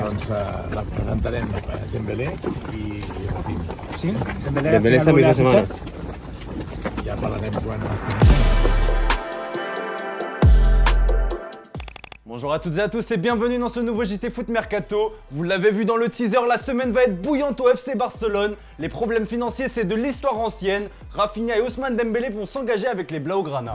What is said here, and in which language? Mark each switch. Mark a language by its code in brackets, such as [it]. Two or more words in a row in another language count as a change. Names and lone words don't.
[ca] doncs la presentarem Dembélé i Rafinha. [es] Sí, Dembélé esta misma semana. [ca] Ja parlarem quan... [fr] Bonjour à toutes et à tous et bienvenue dans ce nouveau JT Foot Mercato. Vous l'avez vu dans le teaser, la semaine va être bouillante au FC Barcelone. Les problèmes financiers, c'est de l'histoire ancienne. Rafinha et Ousmane Dembélé vont s'engager avec les Blaugrana.